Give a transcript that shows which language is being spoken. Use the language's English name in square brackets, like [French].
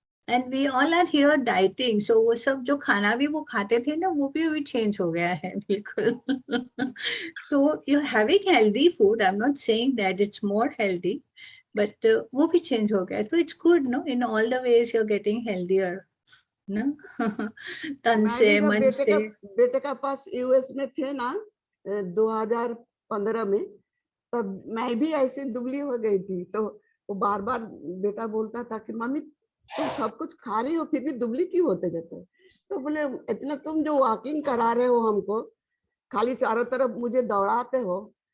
[English] And we all are here dieting, so [Hindi] वो सब जो खाना भी वो खाते थे ना, वो भी चेंज हो गया है बिल्कुल। [English] तो you're having healthy food, I'm not saying that it's more healthy, but [Hindi] वो भी चेंज हो गया, तो [English] it's good, no? In all the ways you're getting healthier, no? [Hindi] तन मैं से, भी जब मन से। बेटे का पास यूएस में थे ना 2015 में, तब मैं भी ऐसे दुबली हो गई थी। तो वो बार बार बेटा बोलता था कि मम्मी तुम सब कुछ खा रही हो फिर भी दुबली क्यों होते जाते हो? तो बोले इतना तुम जो वॉकिंग करा रहे हो हमको, खाली चारों तरफ मुझे दौड़ाते हो।